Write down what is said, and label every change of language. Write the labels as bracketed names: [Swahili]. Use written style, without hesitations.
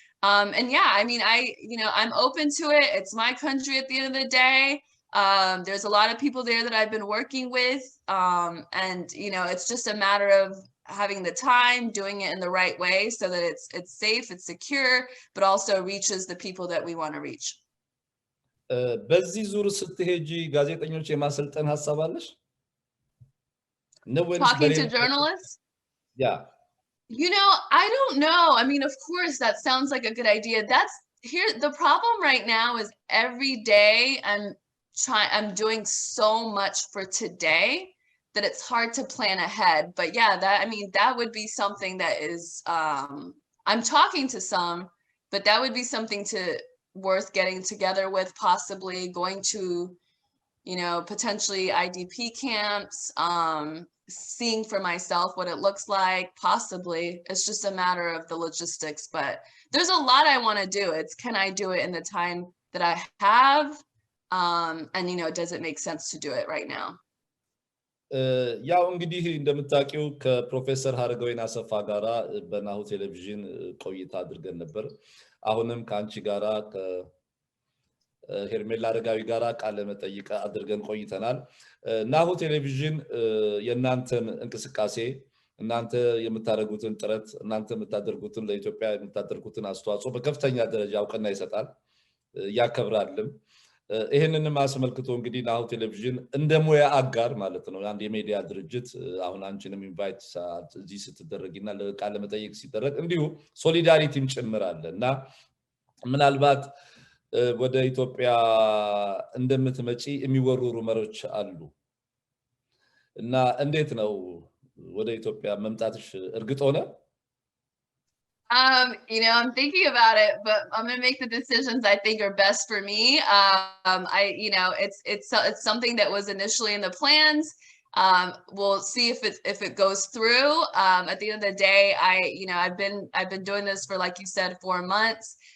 [English] And yeah, I mean, I'm open to it. It's my country at the end of the day. There's a lot of people there that I've been working with. And you know, it's just a matter of having the time, doing it in the right way so that it's safe, it's secure, but also reaches the people that we want to reach. [Amharic] በዚህ ዙር ስትሄጂ ጋዜጠኞች የማሰልጠን ሐሳብ አለሽ? [English] Talking to journalists? Yeah. You know, I don't know. I mean, of course, that sounds like a good idea. That's here. The problem right now is every day I'm doing so much for today that it's hard to plan ahead. But yeah, that would be something that is, I'm talking to some, but that would be something worth getting together with, possibly going to, you know, potentially IDP camps, seeing for myself what it looks like, possibly. It's just a matter of the logistics, but there's a lot I want to do. It's, can I do it in the time that I have? And, you know, does it make sense to do it right now? [Amharic] ያው እንግዲህ እንደምታውቂው ከፕሮፌሰር አረጋዊና አሰፋ ጋራ በናሁ ቴሌቪዥን ቆይታ አድርገን ነበር አሁንም ካንቺ ጋራ ከሄርሜላ አረጋዊ ጋራ ቃለ መጠይቅ አድርገን ቆይተናል ናሁ ቴሌቪዥን የናንተን እንቅስቃሴ እናንተ የምታደርጉትን ጥረት እናንተ የምታደርጉትን ለኢትዮጵያ የምታደርጉትን አስተዋጽኦ በከፍተኛ ደረጃ አውቀና ይሰጣል ያከብራልም ይሄንንም አስመልክቶ እንግዲህ ናሁ ቴሌቪዥን እንደሞያ አጋር ማለት ነው አንድ የሚዲያ ድርጅት አሁን አንቺንም ኢንቫይት እዚህ ስትደረግና ለቃለ መጠይቅ ሲደረግ እንዲሁ ሶሊዳሪቲም ጭምራለና ምናልባት ወደ ኢትዮጵያ እንደምትመጪ የሚወሩ ሩመሮች አሉ እና እንዴት ነው ወደ ኢትዮጵያ መምጣትሽ እርግጥ ሆነ [English] You know, I'm thinking about it, but I'm going to make the decisions I think are best for me. You know, it's something that was initially in the plans. We'll see if it goes through. At the end of the day, you know, I've been doing this for, like you said, 4 months.